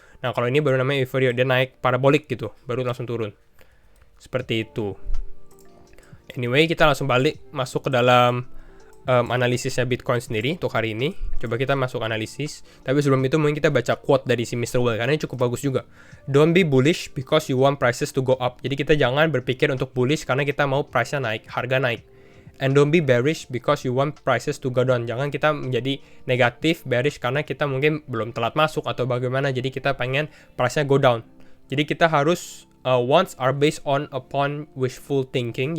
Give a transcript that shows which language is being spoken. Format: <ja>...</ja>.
<id>Nah kalau ini baru namanya euphoria, dia naik parabolik gitu, baru langsung turun. Seperti itu. Anyway, kita langsung balik masuk ke dalam analisisnya Bitcoin sendiri untuk hari ini. Coba kita masuk analisis. Tapi sebelum itu mungkin kita baca quote dari si Mr. Whale, karena ini cukup bagus juga.</id> <en>Don't be bullish because you want prices to go up.</en> <id>Jadi kita jangan berpikir untuk bullish karena kita mau price-nya naik, harga naik.</id> <en>And don't be bearish because you want prices to go down.</en> <id>Jangan kita menjadi negatif, bearish karena kita mungkin belum telat masuk atau bagaimana. Jadi kita pengen price-nya</id> <en>go down.</en> <id>Jadi kita harus</id> <en>wants are based upon wishful thinking.</en>